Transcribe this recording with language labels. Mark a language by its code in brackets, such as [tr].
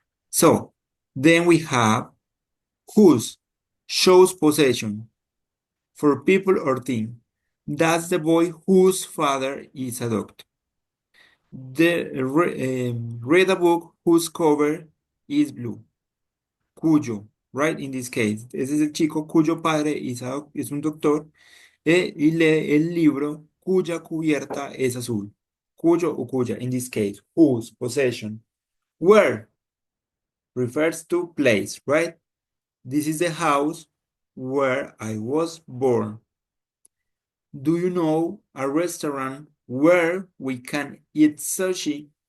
[en] So then we have whose shows possession for people or thing. That's the boy whose father is a doctor. Read a book whose cover is blue. [es] Cuyo, right? [en] In this case, [es] ese es el chico cuyo padre es un doctor y lee el libro cuya cubierta es azul. Cuyo o cuya, [en] in this case, whose possession. Where refers to place, right? This is the house where I was born. Do you know a restaurant where we can eat sushi?